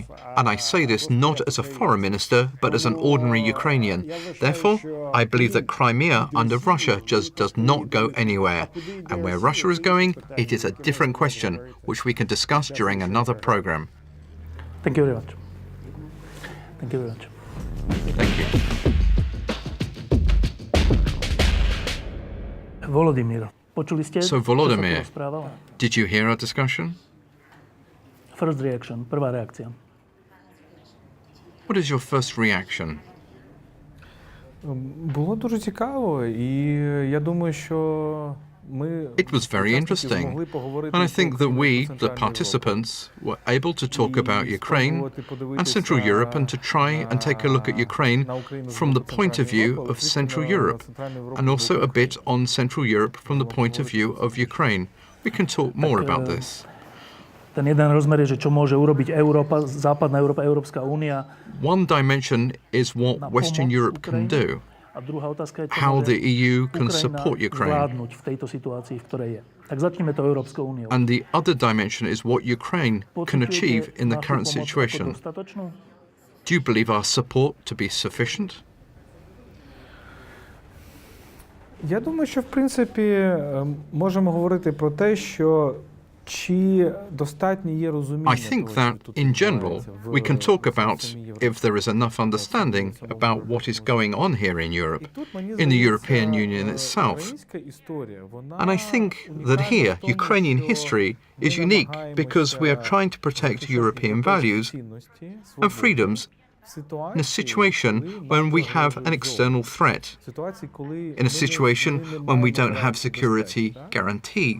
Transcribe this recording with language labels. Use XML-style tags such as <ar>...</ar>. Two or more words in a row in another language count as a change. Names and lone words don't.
<en>And I say this not as a foreign minister, but as an ordinary Ukrainian. Therefore, I believe that Crimea under Russia just does not go anywhere. And where Russia is going, it is a different question, which we can discuss during another program. Thank you very much. Thank you very much. Thank you.</en> <sk>Volodymyr, počuli ste?</sk> <en>So, Volodymyr, did you hear our discussion? First reaction,</en> <sk>prvá reakcia.</sk> <en>What is your first reaction?</en> <uk>Було дуже цікаво, і я думаю, що</uk> <en>It was very interesting, and I think that we, the participants, were able to talk about Ukraine and Central Europe and to try and take a look at Ukraine from the point of view of Central Europe, and also a bit on Central Europe from the point of view of Ukraine. We can talk more about this.</en> <sk>Ten jeden rozmer je, že čo môže urobiť Európa, západná Európa, Európska únia.</sk> <en>One dimension is what Western Europe can do,</en> <sk>A druhá otázka je, čo</sk> <en>how</en> <sk>môže</sk> <en>the EU can</en> <sk>Ukrajina</sk> <en>support Ukraine.</en> <sk>zvládnuť v tejto situácii, v ktorej je. Tak začneme to Európskou úniou.</sk> <en>And the other dimension is what Ukraine can achieve in the current situation. Do you believe our support to be sufficient?</en> <uk>Я думаю, що в принципі можемо говорити про те, що чи достатньо є розуміння.</uk> <en>I think that, in general, we can talk about if there is enough understanding about what is going on here in Europe, in the European Union itself. And I think that here, Ukrainian history is unique because we are trying to protect European values and freedoms in a situation when we have an external threat, in a situation when we don't have security guarantees.</en>